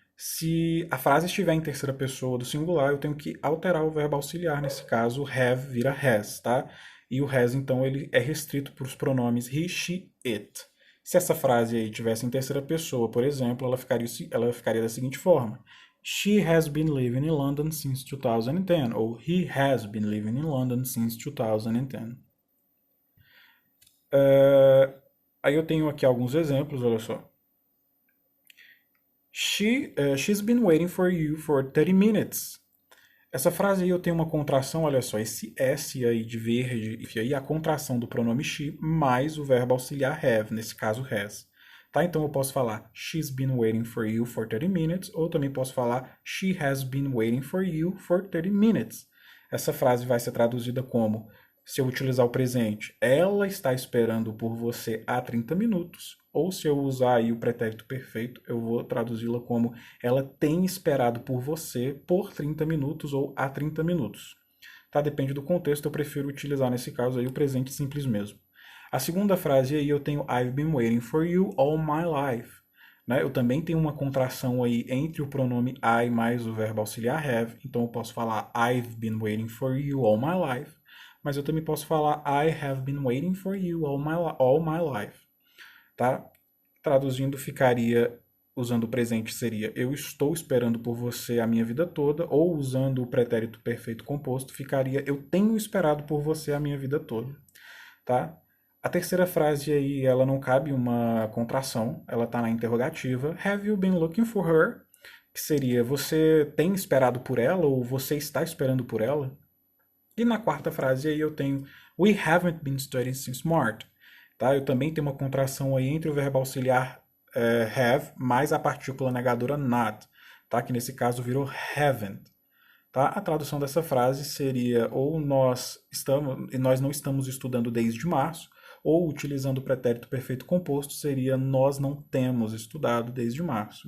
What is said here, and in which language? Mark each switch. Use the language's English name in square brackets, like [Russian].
[Portuguese] Se a frase estiver em terceira pessoa do singular, eu tenho que alterar o verbo auxiliar, nesse caso, have vira has, tá? E o has, então, ele é restrito para os pronomes he, she, it. Se essa frase aí tivesse em terceira pessoa, por exemplo, ela ficaria da seguinte forma. [English] She has been living in London since 2010, ou he has been living in London since 2010. [Portuguese] Aí eu tenho aqui alguns exemplos, olha só. [English] She's been waiting for you for 30 minutes. [Portuguese] Essa frase aí eu tenho uma contração, olha só, esse S aí de verde, e aí a contração do pronome she mais o verbo auxiliar have, nesse caso has. Tá? Então eu posso falar [English] she's been waiting for you for 30 minutes, [Portuguese] ou também posso falar [English] she has been waiting for you for 30 minutes. [Portuguese] Essa frase vai ser traduzida como, se eu utilizar o presente, ela está esperando por você há 30 minutos, ou se eu usar aí o pretérito perfeito, eu vou traduzi-la como ela tem esperado por você por 30 minutos ou há 30 minutos. Tá? Depende do contexto, eu prefiro utilizar nesse caso aí o presente simples mesmo. A segunda frase aí eu tenho [English] I've been waiting for you all my life. [Portuguese] Né? Eu também tenho uma contração aí entre o pronome I mais o verbo auxiliar have, então eu posso falar [English] I've been waiting for you all my life, [Portuguese] mas eu também posso falar [English] I have been waiting for you all my life. [Portuguese] Tá? Traduzindo, ficaria, usando o presente, seria eu estou esperando por você a minha vida toda, ou usando o pretérito perfeito composto, ficaria eu tenho esperado por você a minha vida toda. Tá? A terceira frase aí, ela não cabe uma contração, ela está na interrogativa. [English] Have you been looking for her? [Portuguese] Que seria você tem esperado por ela ou você está esperando por ela? E na quarta frase aí eu tenho [English] We haven't been studying since March. [Portuguese] Tá? Eu também tenho uma contração aí entre o verbo auxiliar have mais a partícula negadora not, tá? Que nesse caso virou haven't. Tá? A tradução dessa frase seria ou nós não estamos estudando desde março, ou utilizando o pretérito perfeito composto seria nós não temos estudado desde março.